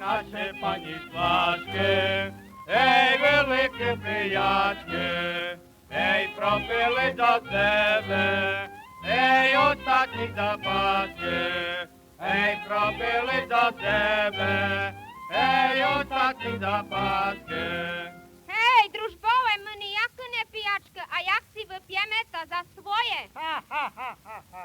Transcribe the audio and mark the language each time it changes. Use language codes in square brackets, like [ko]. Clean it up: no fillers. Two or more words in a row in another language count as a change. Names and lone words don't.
[uk] наші пані сважки, ей, великі пиячки, ей, пропили за себе, ей, останні запаски, ей, пропили за себе, ей, останні запаски. Hej, družbove, my ніякі не піячки, а як си вип'ємо та за своє? Ха-ха-ха-ха-ха.